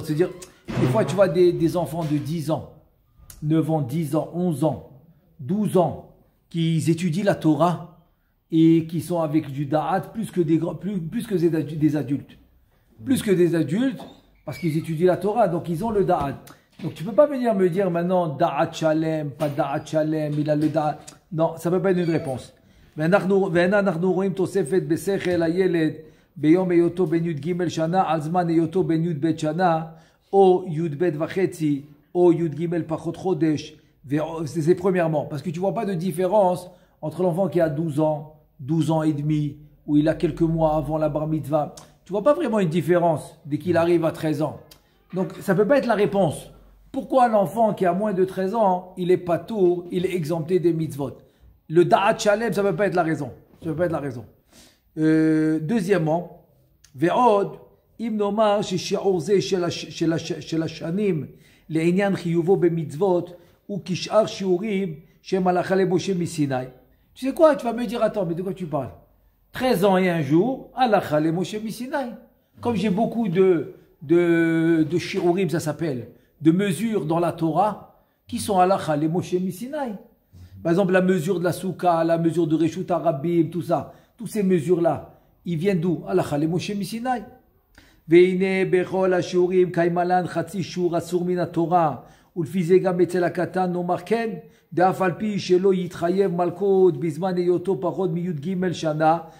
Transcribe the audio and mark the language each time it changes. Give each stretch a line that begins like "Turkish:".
French: C'est-à-dire, des fois tu vois des enfants de 10 ans. 9 ans, 10 ans, 11 ans, 12 ans, qui étudient la Torah et qui sont avec du da'at plus que des adultes. Plus que des adultes, parce qu'ils étudient la Torah, donc ils ont le da'at. Donc tu ne peux pas venir me dire maintenant da'at shalem, pas da'at shalem, il a le da'at. Non, ça ne peut pas être une réponse.
Hebrew: ואנחנו רואים תוספת בשכל הילד ביום היותו בן י"ג שנה על זמן היותו בן י"ב שנה או י"ב וחצי או י"ג פחות חודש.
French: C'est premièrement, parce que tu ne vois pas de différence entre l'enfant qui a 12 ans et demi, ou il a quelques mois avant la bar mitzvah. Tu ne vois pas vraiment une différence dès qu'il arrive à 13 ans. Donc ça ne peut pas être la réponse. Pourquoi l'enfant qui a moins de 13 ans, il est patour, il est exempté des mitzvot? Le da'at shalem, ça ne peut pas être la raison. Ça peut pas être la raison.
Hebrew: Deuxièmement, ve'od, im nomar she'shi'ur ze shel hashanim לעניין חיובו במצוות וכשאר שיעורים שהם הלכה למשה מסיני.
French: Tu sais quoi? Tu vas me dire, attends, mais de quoi tu parles? 13 ans et un jour,
Hebrew: הלכה למשה מסיני.
French: Comme j'ai beaucoup de shiurim, ça s'appelle, de mesures dans la Torah, qui sont הלכה למשה מסיני. Par exemple, la mesure de la Souka, la mesure de Reshut Harabim, tout ça, toutes ces mesures-là, ils viennent d'où?
Hebrew: הלכה למשה מסיני. והנה בכל השיעורים קיימלן חצי שיעור אסור מן התורה ולפי זה גם אצל הקטן נאמר כן דאף על פי שלא יתחייב מלכות בזמן היותו פחות מי"ג שנה